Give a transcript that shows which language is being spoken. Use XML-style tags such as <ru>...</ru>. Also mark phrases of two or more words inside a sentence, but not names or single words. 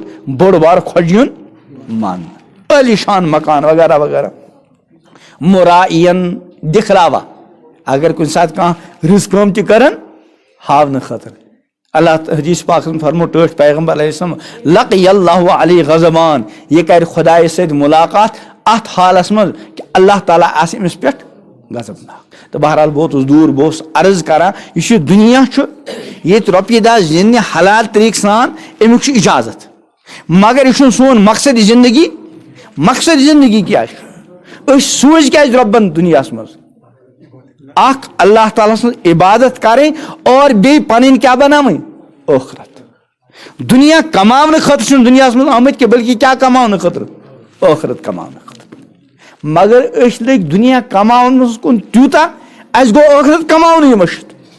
<ks>بوٚڑ بار خۄجہِ یُن ماننہٕ عٲلی شان مکان وغیرہ وغیرہ مُرائین دِکھلاوا اگر کُنہِ ساتہٕ کانٛہہ رٕژ کٲم تہِ کرن ہاونہٕ خٲطرٕ اللہ حدیث پاک فرمو ٹٲٹھۍ پیغمبر</ks> <ar>علیہ السلام</ar> <ks>لقی</ks> <ar>اللہ علیہ غضبان</ar> <ks>یہ کرِ خدایس سۭتۍ ملاقات اتھ حالس منٛز کہ اللہ تعالیٰ آسہِ أمِس پٮ۪ٹھ غضبناک تو بہرحال بہٕ اوسُس دوٗر بہٕ اوسُس عرض کران یُس یہِ دُنیا چھُ ییٚتہِ رۄپیہِ دہ زیننہِ حلال طریقہٕ سان امیُک چھُ اجازت مگر یہِ چھُنہٕ سون مقصد زندگی مقصد زندگی کیاہ چھُ أسۍ سوٗزۍ کیازِ رۄبن دُنیاہس منٛز اکھ اللہ تعالیٰ سٕنٛز عبادت کرٕنۍ اور بیٚیہِ پنٕنۍ کیاہ بناوٕنۍ ٲخرت دنیا کماونہٕ خٲطرٕ چھُنہٕ دُنیاہس منٛز آمٕتۍ کینٛہہ بلکہِ کیاہ کماونہٕ خٲطرٕ ٲخرت کماونہٕ خٲطرٕ مگر أسۍ لٔگۍ دنیا کماونس کُن تیوٗتاہ اَسہِ گوٚو ٲخرت کماونٕے مٔشِتھ</ks>